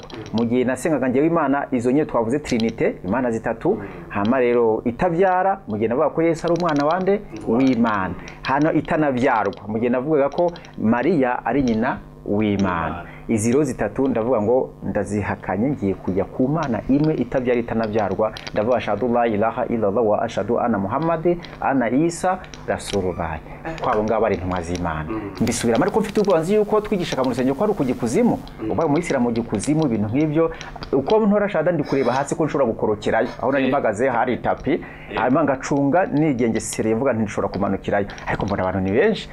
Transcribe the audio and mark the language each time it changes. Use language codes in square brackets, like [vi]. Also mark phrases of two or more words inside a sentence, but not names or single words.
[rw] Mu gihe nasengaga ngewe Imana izo nye twavuze Trinite, Imana zitatu. Hama rero itavyara, mu gihe navuga ko Yesu ari umwana wande w'Imana. Hano itanavyarwa, mu gihe navugaga ko Maria ari nyina w'Imana. Izi rero zitatu ndavuga ngo ndazihakanye, ngiye kujya ku Mana imwe itabyara itanabyarwa. [ar] Ndavuga أشهد لا إله إلا الله وأشهد أن محمد أنا عيسى رسول الله, [rw] kwabo ngabo ari intumwa z'Imana. Mbisubiramo ariko mfite ubwanzi yuko twigishaga mu rusengero ko ari ukujya kuzimu, ubaye mu Islam ujya kuzimu, ibintu nk'ibyo. Uko ntora shahada ndi kureba hasi ko nshobora gukorokerayo, aho nari mbagaze hari tapi, hanyuma ngacunga nigengesere mvuga ntishobora kumanukirayo, ariko mbona abantu ni benshi.